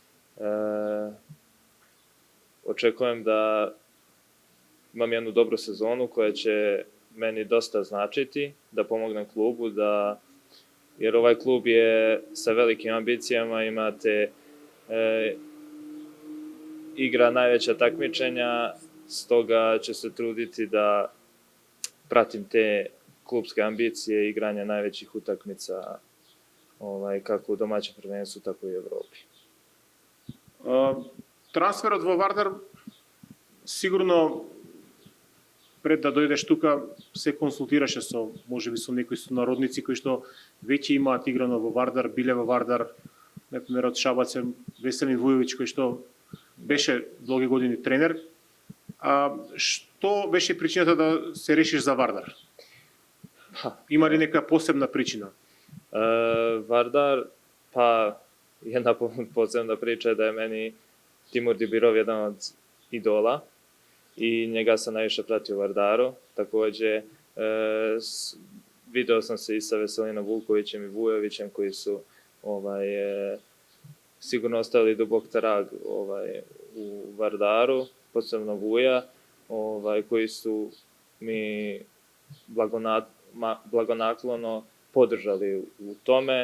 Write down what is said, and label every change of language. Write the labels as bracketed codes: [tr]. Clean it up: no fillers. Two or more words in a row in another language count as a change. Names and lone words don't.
[sr] Očekujem da imam jednu dobru sezonu koja će meni dosta značiti, da pomognem klubu, jer ovaj klub je sa velikim ambicijama, imate igra najveća takmičenja, stoga ću se truditi da pratim te klubske ambicije i igranja najvećih utakmica kako u domaćem prvenstvu, tako i u Evropi. [mk] Трансферот во Вардар сигурно пред да дојдеш тука се консултираше можеби со некои сонародници кои што веќе имаат играно во Вардар, биле во Вардар, например од Шабац Веселин Вујовиќ кој што беше долги години тренер. Што беше причината да се решиш за Вардар? Има ли нека посебна причина? [sr] Vardar, pa jedna posebna priča je da je meni Timur Dibirov jedan od idola i njega sam najviše pratio u Vardaru. Takođe, video sam se i sa Veselinom Vukovićem i Vujovićem koji su sigurno ostavili dubok trag u Vardaru, posebno Vuja, koji su mi blagonaklono podržali u tome.